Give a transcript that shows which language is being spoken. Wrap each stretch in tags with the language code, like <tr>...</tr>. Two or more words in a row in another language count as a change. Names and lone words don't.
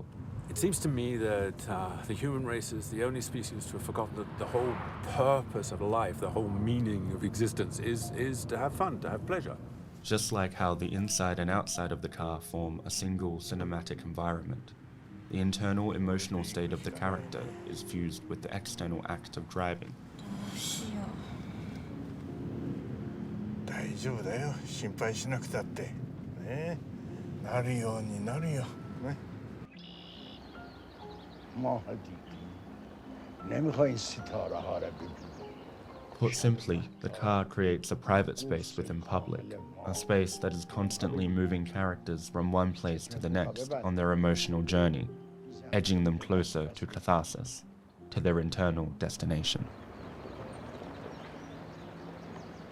<en>It seems to me that the human race is the only species to have forgotten that the whole purpose of life, the whole meaning of existence is to have fun, to have pleasure. Just like how the inside and outside of the car form a single cinematic environment, the internal emotional state of the character is fused with the external act of driving.</en> <ja>大丈夫だよ。心配しなくたって。ね。なるようになるよ。</ja> <fa>ね。ما دیدی. نمیخوای این ستاره ها را ببینی.</fa> <en>Put simply, the car creates a private space within public, a space that is constantly moving characters from one place to the next on their emotional journey, edging them closer to catharsis, to their internal destination.</en>